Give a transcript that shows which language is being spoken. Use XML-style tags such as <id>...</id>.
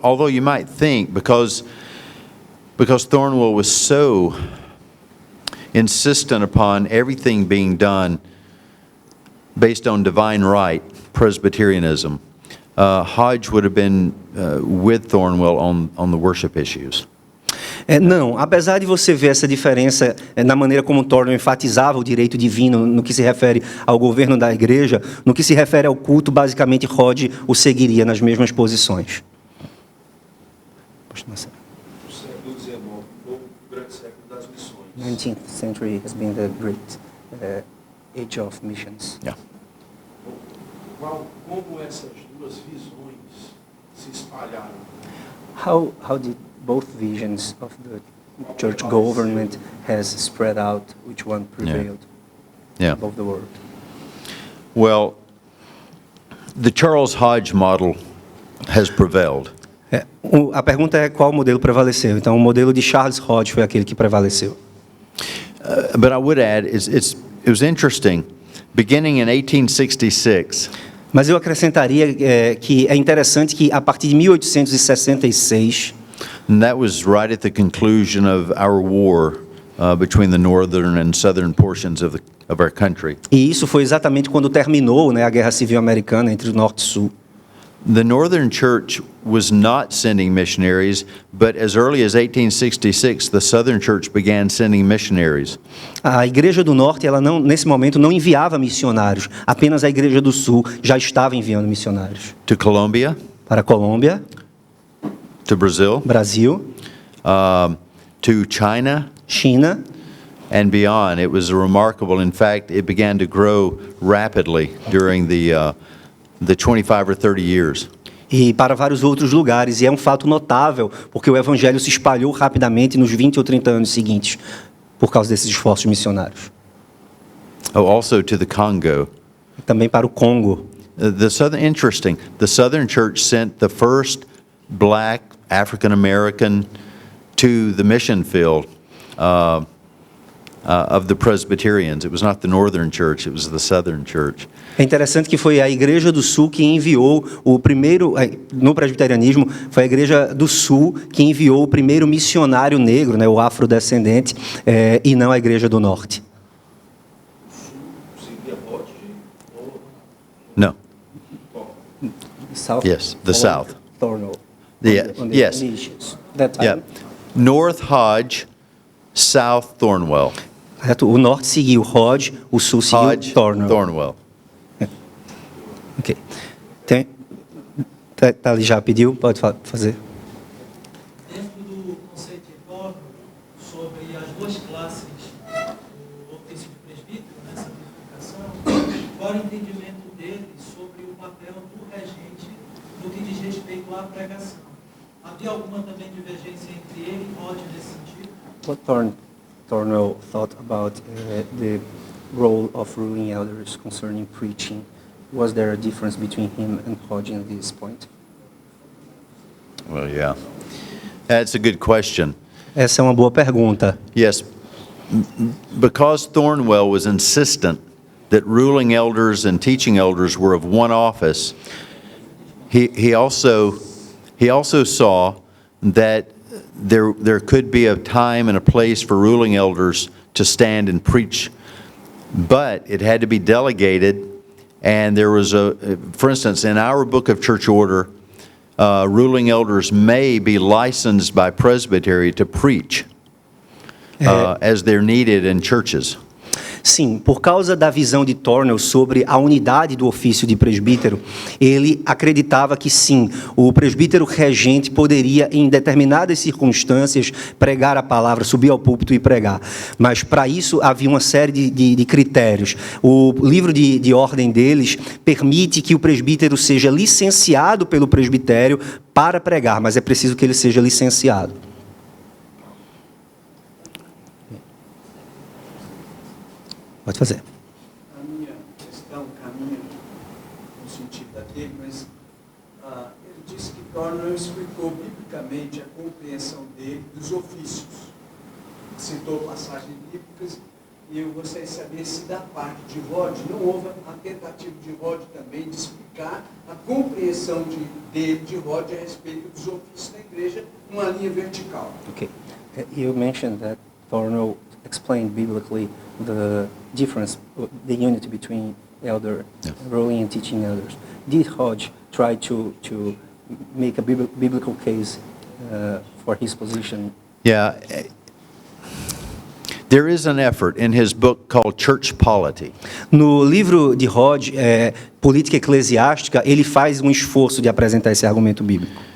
<en>Although you might think, because Thornwell was so insistent upon everything being done based on divine right, Presbyterianism, Hodge would have been with Thornwell on the worship issues.</en> <pt>Não, apesar de você ver essa diferença na maneira como Thornwell enfatizava o direito divino no que se refere ao governo da igreja, no que se refere ao culto, basicamente Hodge o seguiria nas mesmas posições. O século XIX foi o grande século das missões.</pt> <en>19th century has been the great age of missions. Yeah.</en> <pt>Como essas duas visões se espalharam?</pt> <en>How did both visions of the church government has spread out? Which one prevailed Yeah. above the world? Well, the Charles Hodge model has prevailed.</en> <pt>A pergunta é qual modelo prevaleceu. Então, o modelo de Charles Hodge foi aquele que prevaleceu.</pt> <en>But I would add, it was interesting. Beginning in 1866,</en> <pt>Mas eu acrescentaria que é interessante que, a partir de 1866,</pt> <en>and that was right at the conclusion of our war between the northern and southern portions of our country.</en> <pt>e isso foi exatamente quando terminou, né, a Guerra Civil Americana entre o Norte e o Sul.</pt> <en>The Northern Church was not sending missionaries, but as early as 1866, the Southern Church began sending missionaries.</en> <pt>A Igreja do Norte, ela não, nesse momento, não enviava missionários. Apenas a Igreja do Sul já estava enviando missionários.</pt> <en>To Colombia,</en> <pt>Para a Colômbia,</pt> <en>to Brazil,</en> <pt>Brasil,</pt> <en>to China,</en> <pt>China,</pt> <en>and beyond. It was remarkable. In fact, it began to grow rapidly during the 25 or 30 years.</en> <pt>e para vários outros lugares. E é um fato notável, porque o Evangelho se espalhou rapidamente nos 20 ou 30 anos seguintes, por causa desses esforços missionários.</pt> <en>Oh, also to the Congo.</en> <pt>E também para o Congo.</pt> <en>The Southern Church sent the first black African American to the mission field of the Presbyterians. It was not the Northern Church, it was the Southern Church.</en> <pt>É interessante que foi a Igreja do Sul que enviou o primeiro, no presbiterianismo, foi a Igreja do Sul que enviou o primeiro missionário negro, né, o afrodescendente, e não a Igreja do Norte. Seria Hodge ou</pt> <en>No. South, Yes, the South. Thornwell. Yeah, On the yes. issues. That time. Yeah. North Hodge, South Thornwell.</en> <pt>Correto? O Norte seguiu Hodge, o Sul seguiu Hodge, Thornwell. Thornwell. Ok. Tá ali, já pediu? Pode fazer. Dentro do conceito de Thornwell, sobre as duas classes do ofício de presbítero, nessa verificação, qual o entendimento dele sobre o papel do regente no que diz respeito à pregação? Havia alguma também divergência entre ele e Hodge nesse sentido?</pt> <en>What Thornwell thought about the role of ruling elders concerning preaching? Was there a difference between him and Hodge in this point? Well, yeah. That's a good question.</en> <pt>Essa é uma boa pergunta.</pt> <en>Yes, because Thornwell was insistent that ruling elders and teaching elders were of one office, he also saw that there could be a time and a place for ruling elders to stand and preach, but it had to be delegated. And there was for instance, in our book of church order, ruling elders may be licensed by presbytery to preach as they're needed in churches.</en> <pt>Sim, por causa da visão de Thornwell sobre a unidade do ofício de presbítero, ele acreditava que sim, o presbítero regente poderia, em determinadas circunstâncias, pregar a palavra, subir ao púlpito e pregar. Mas para isso havia uma série de critérios. O livro de ordem deles permite que o presbítero seja licenciado pelo presbitério para pregar, mas é preciso que ele seja licenciado. Pode fazer. A minha questão caminha no sentido daquele, mas ele disse que Thornwell explicou biblicamente a compreensão dele dos ofícios. citou passagens bíblicas, e eu gostaria de saber se da parte de Hodge não houve a tentativa de Hodge também de explicar a compreensão de Hodge a respeito dos ofícios da igreja numa linha vertical.</pt> <en>Okay. You mentioned that Thornwell explained biblically the difference, the unity between elder ruling and teaching elders. Did Hodge try to make a biblical case for his position? Yeah. There is an effort in his book called Church Polity.</en> <pt>No livro de Hodge, Política Eclesiástica, ele faz um esforço de apresentar esse argumento bíblico.</pt>